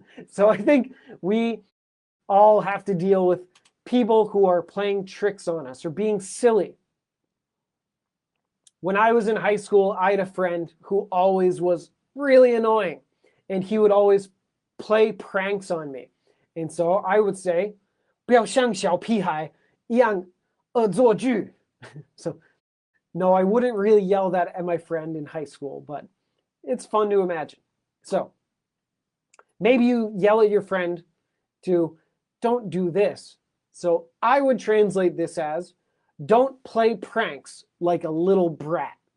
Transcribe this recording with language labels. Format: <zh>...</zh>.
<en>So I think we all have to deal with people who are playing tricks on us or being silly. When I was in high school, I had a friend who always was really annoying, and he would always play pranks on me. And so I would say,</en> <zh>不要像小屁孩一样恶作剧.</zh> <en>So no, I wouldn't really yell that at my friend in high school, but it's fun to imagine. So maybe you yell at your friend to don't do this. So I would translate this as, don't play pranks like a little brat.</en>